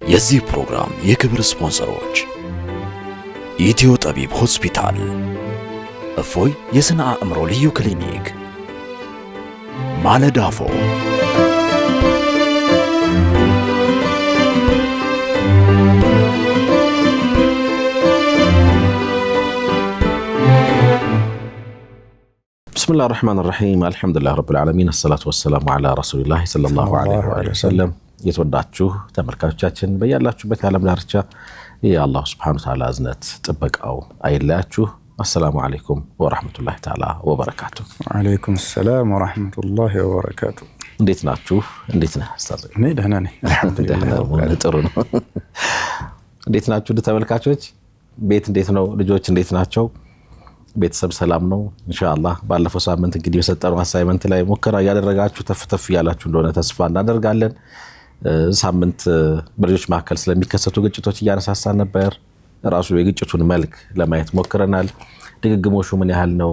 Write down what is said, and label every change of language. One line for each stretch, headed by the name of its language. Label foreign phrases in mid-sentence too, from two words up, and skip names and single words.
Amharic: የዚህ ፕሮግራም የክብር ስፖንሰሮች ኢትዮ ጠቢብ ሆስፒታል፣ እፎይ የስነ አእምሮ ልዩ ክሊኒክ፣ ማለዳፎ፣
Arabic: بسم الله الرحمن الرحيم الحمد لله رب العالمين الصلاة والسلام على رسول الله صلى الله عليه وسلم
Amharic: የተወዳችሁ ተመልካቾቻችን በያላችሁበት የዓለም ዳርቻ የአላህ
Arabic: سبحانه وتعالى
Amharic: እዝነት ጥበቃው አይለያችሁ።
Arabic: السلام عليكم ورحمة الله تعالى وبركاته። وعليكم السلام ورحمة الله وبركاته.
Amharic: እንዴት ናችሁ? እንዴት ነህ ኡስታዝ? እኔ ደህና ነኝ አልহামዱሊላህ። ጥሩ ነው። እንዴት ናችሁ ተመልካቾች? ቤት እንዴት ነው? ልጆች እንዴት ናቸው? ቤተሰብ ሰላም ነው ኢንሻአላህ። ባለፈው ሳምንት እንግዲህ በሰጠነው አሳይመንት ላይ ሙከራ ያደረጋችሁ ተፍተፍ ያላችሁ እንደሆነ ተስፋ እናደርጋለን። ሳምንት በልጆች መካከል ስለሚከሰቱ ግጭቶች እያነሳሳን ነበር። ራሱ የግጭቱን መልክ ለማየት ሞክረናል። ድግግሞሹ ምን ያህል ነው?